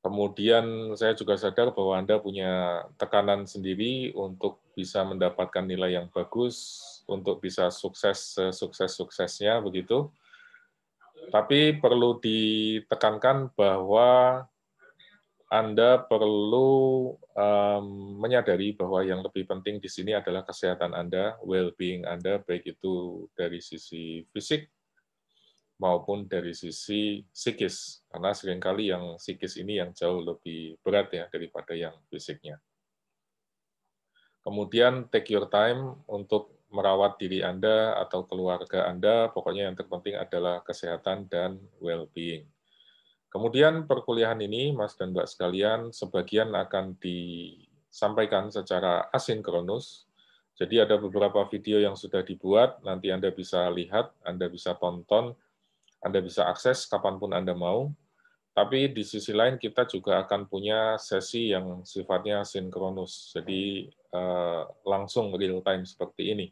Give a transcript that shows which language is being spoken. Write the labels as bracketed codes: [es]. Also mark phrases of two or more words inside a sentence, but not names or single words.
[id] Kemudian saya juga sadar bahwa Anda punya tekanan sendiri untuk bisa mendapatkan nilai yang bagus, untuk bisa sukses sukses-suksesnya begitu. Tapi perlu ditekankan bahwa Anda perlu menyadari bahwa yang lebih penting di sini adalah kesehatan Anda, well-being Anda, baik itu dari sisi fisik maupun dari sisi psikis, karena seringkali yang psikis ini yang jauh lebih berat ya daripada yang fisiknya. Kemudian [en] take your time [id] untuk merawat diri Anda atau keluarga Anda, pokoknya yang terpenting adalah kesehatan dan well-being. Kemudian perkuliahan ini, Mas dan Mbak sekalian, sebagian akan disampaikan secara asinkronus. Jadi ada beberapa video yang sudah dibuat, nanti Anda bisa lihat, Anda bisa tonton, Anda bisa akses kapanpun Anda mau, tapi di sisi lain kita juga akan punya sesi yang sifatnya sinkronus, jadi langsung [en] real time [id] seperti ini.